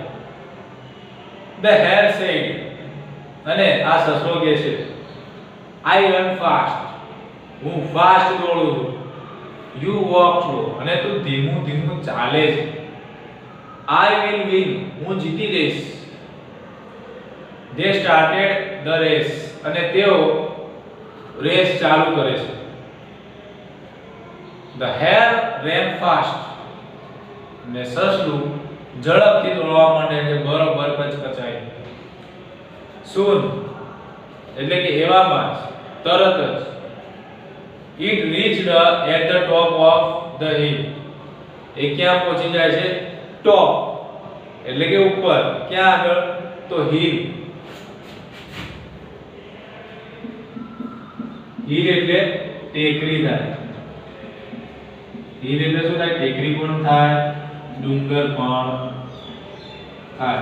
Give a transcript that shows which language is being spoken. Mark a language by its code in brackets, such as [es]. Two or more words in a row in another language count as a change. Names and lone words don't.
[en] the hare said, [gu] અને આ સસલો કહે છે [en] I run fast, [gu] હું ફાસ્ટ દોડું છું. [en] you walk slow, [gu] અને તું ધીમું ધીમું ચાલે છે. [en] I will win, [gu] હું જીતી જઈશ. [en] They started the race, [gu] અને તેઓ રેસ ચાલુ કરે છે. [en] The hare ran fast, [gu] ને સસલું ઝડપથી દોડવા માંડે છે, બરોબર કચકચાઈ. Soon, એટલે કે એવામાં જ, તરત જ, [en] it reached at the top of the hill, [gu] એ ક્યાં પહોંચી જાય છે? ટોપ એટલે કે ઉપર, ક્યાં આગળ? તો hill. હિલ એટલે ટેકરી થાય. હિલ એટલે શું થાય? ટેકરી પણ થાય, ડુંગર પણ થાય.